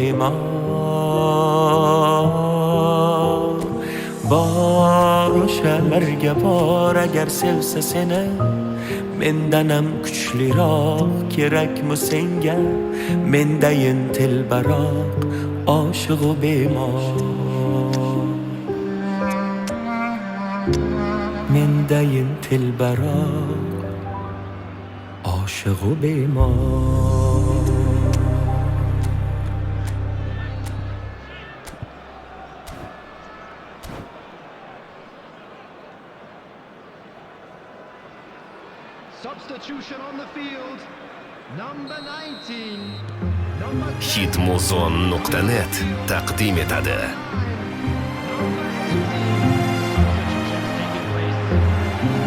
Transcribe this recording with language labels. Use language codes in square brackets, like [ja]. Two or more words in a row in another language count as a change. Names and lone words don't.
[uz] bemor bor o'shalarga bor agar sevsa seni mendan ham kuchliroq kerakmi senga mendayin telbaroq oshiqu bemor mendayin telbaroq oshiqu bemor [en] Substitution on the field. Number 19. [uz] Hitmuzon.net taqdim etadi.